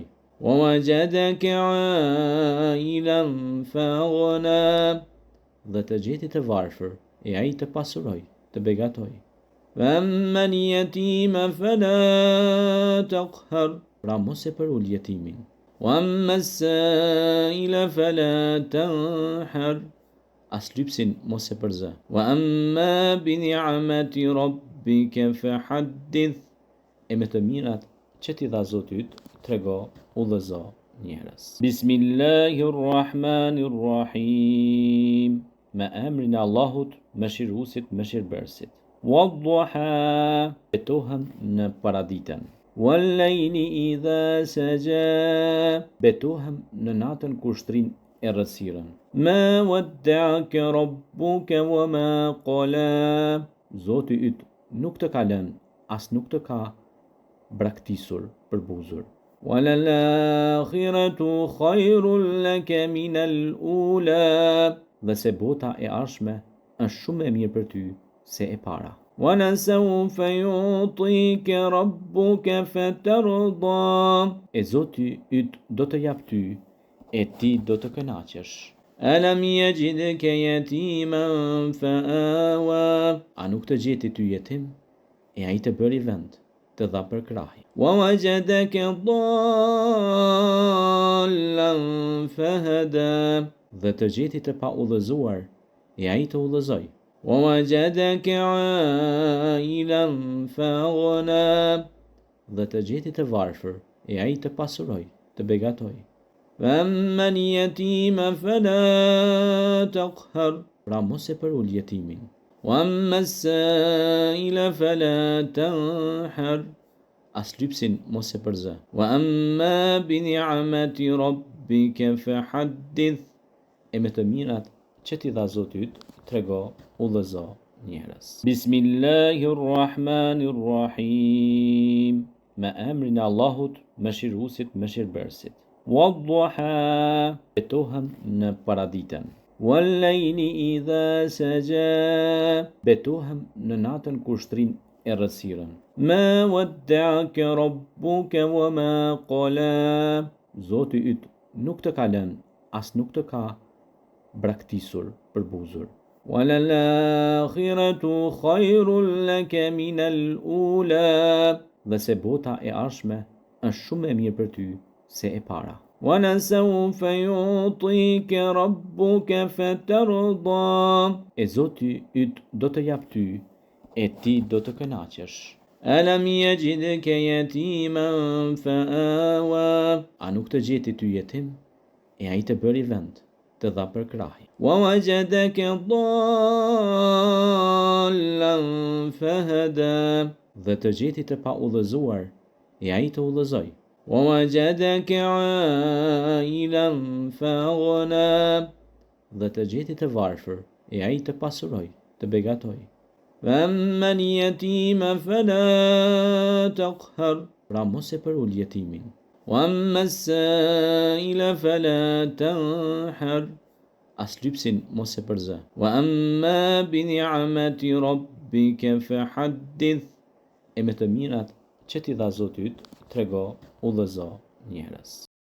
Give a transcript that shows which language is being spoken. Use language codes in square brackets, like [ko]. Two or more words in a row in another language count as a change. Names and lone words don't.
[ar] ووجدك عائلا فأغنى [sq] Dhe të gjeti të varfër, e ai të pasuroi, të begatoi. [ar] فَأَمَّا الْيَتِيمَ فَلَا تَقْهَرْ [sq] Pra mos e përul jetimin. [ar] وَأَمَّا السَّائِلَ فَلَا تَنْحَرْ [sq] As lypsin mos e përzë. [ar] وَأَمَّا بِنِعْمَةِ رَبِّكَ فَحَدِّثْ [sq] E me të mirat që t'i dha Zoti yt, trego, udhëzo njerëz. Bismillahirrahmanirrahim. Me emrin e Allahut, mëshiruesit, mëshirbërësit. Wadduha Betohem në paraditën. [ar] والليل إذا سجى [sq] Betohem në natën kur shtrin errësirën. [ar] ما ودعك ربك وما قلى [sq] Zoti yt nuk të ka lënë, as nuk të ka braktisur, përbuzur. [ar] وللآخرة خير لك من الأولى [sq] Dhe se bota e ardhshme është shumë e mirë për ty se e para. [ar] وَلَسَوْفَ يُعْطِيكَ رَبُّكَ فَتَرْضَى [sq] E Zoti yt do të jap ty, e ti do të kënaqesh. [ar] ألم يجدك يتيما فآوى [sq] A nuk të gjeti ty jetim, e ai të bëri vend, të dha për krahi. [ar] ووجدك ضالا فهدى [sq] Dhe të gjeti të pa udhëzuar, e ai të udhëzoi. [ar] وَوَجَدَكَ عَائِلًا فَأَغْنَى [sq] Dhe të gjeti të varfër, e ai të pasuroi, të begatoi. [ar] فَأَمَّا الْيَتِيمَ فَلَا تَقْهَرْ [sq] Pra mos e përul jetimin. [ar] وَأَمَّا السَّائِلَ فَلَا تَنْحَرْ [sq] As lypsin mos e përzë. [ar] وَأَمَّا بِنِعْمَةِ رَبِّكَ فَحَدِّثْ [sq] E me të mirat që t'i dha Zoti yt, trego, udhëzo njerëz. Bismillahirrahmanirrahim. Me emrin e Allahut, mëshiruesit, mëshirbërësit. Wadduha Betohem në paraditën. [ar] والليل إذا سجى [sq] Betohem në natën kur shtrin errësirën. [ar] ما ودعك ربك وما قلى [sq] Zoti yt nuk të ka lënë, as nuk të ka braktisur, përbuzur. [ar] وَلَلْآخِرَةُ خَيْرٌ لَكَ مِنَ الْأُولَى [sq] Dhe se bota e ardhshme është shumë e mirë për ty se e para. [ar] وَلَسَوْفَ يُعْطِيكَ رَبُّكَ فَتَرْضَى [sq] E Zoti yt do të jap ty, e ti do të kënaqesh. [ar] ألم يجدك يتيما فآوى [sq] A nuk të gjeti ty jetim, e ai të bëri vend, të dha për krahi. [ar] ووجدك ضالا فهدى [sq] Dhe të gjeti të pa udhëzuar, e ai të udhëzoi. [ar] ووجدك عائلا فأغنى [sq] Dhe të gjeti të varfër, e ai të pasuroi, të begatoi. [ar] فَأَمَّا الْيَتِيمَ فَلَا تَقْهَرْ [sq] Pra mos e përul jetimin. [ar] وَأَمَّا السَّائِلَ فَلَا تَنْحَرْ [sq] As lypsin mos e përzë. [ar] وَأَمَّا بِنِعْمَةِ رَبِّكَ فَحَدِّثْ [sq] E me të mirat që t'i dha Zoti yt, trego, udhëzo njerëz.